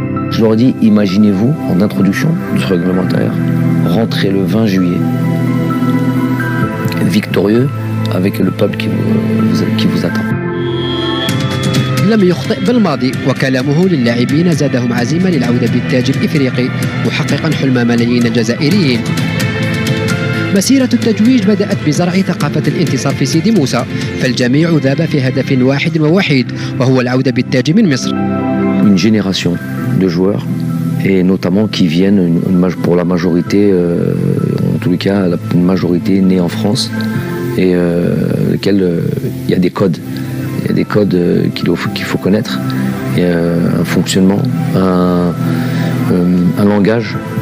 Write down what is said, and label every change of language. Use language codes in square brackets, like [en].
[fr] Je leur dis, imaginez-vous, en introduction du réglementaire, rentrer le 20 juillet, victorieux avec le peuple qui vous attend. [ar] لم يخطئ بالماضي وكلامه للاعبين زادهم عزيمة للعودة بالتاج الإفريقي محققا حلم ملايين الجزائريين. مسيرة التتويج بدأت بزرع ثقافة الانتصار في سيدي موسى، فالجميع ذاب في هدف واحد ووحيد وهو العودة بالتاج من مصر. [fr] Une génération de joueurs et notamment qui viennent pour la majorité, en tous les cas une majorité née en France et lequel il y a des codes. Il y a des codes qu'il faut connaître, et un fonctionnement, un langage.